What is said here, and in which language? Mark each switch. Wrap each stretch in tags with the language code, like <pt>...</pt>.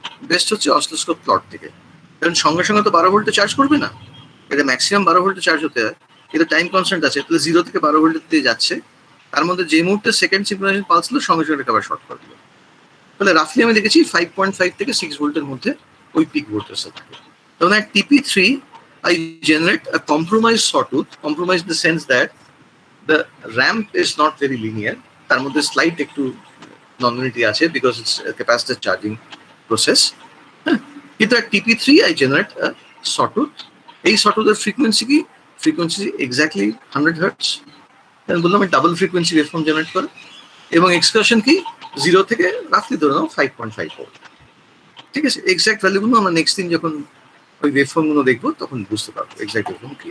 <bn>Best হচ্ছে oscilloscope plot থেকে, কারণ সঙ্গে সঙ্গে তো 12 ভোল্টে চার্জ করবে না, এটা ম্যাক্সিমাম 12 ভোল্টে চার্জ হতে হয়, কিন্তু টাইম কনস্ট্যান্ট আছে, তাহলে 0 থেকে 12 ভোল্টের দিয়ে যাচ্ছে, তার মধ্যে যে মুহূর্তে সেকেন্ড সিঙ্ক্রোনাইজেশন পালস হলো সঙ্গে সঙ্গে আবার শর্ট করে দিল। তাহলে রাফলি আমি দেখেছি 5.5 থেকে 6 ভোল্টের মধ্যে ওই পিক ভোল্টেজটা থাকে।</bn> <en>তাহলে টিপি3 I generate a compromised sawtooth, compromised in the sense that the ramp is not very linear,</en> <bn>তার মধ্যে স্লাইট একটু ননলিনিয়ারিটি আছে because it's capacitor charging process. হ্যাঁ, কিন্তু</bn> <en>টিপি3 I generate a sawtooth।</en> <bn>এই সটুথের ফ্রিকোয়েন্সি কি, ফ্রিকোয়েন্সি এক্স্যাক্টলি 100 হার্টজ। আমি বললাম ডাবল ফ্রিকোয়েন্সি ওয়েভফর্ম জেনারেট করে, এবং এক্সকারশন কি 0 থেকে রাফলি ধরে নাও 5.5 ভোল্ট। ঠিক আছে, এক্স্যাক্ট ভ্যালুগুলো আমরা নেক্সট দিন যখন ওই ওয়েভফর্মগুলো দেখবো তখন বুঝতে পারবো এক্স্যাক্ট ওয়েভফর্ম কি।</bn>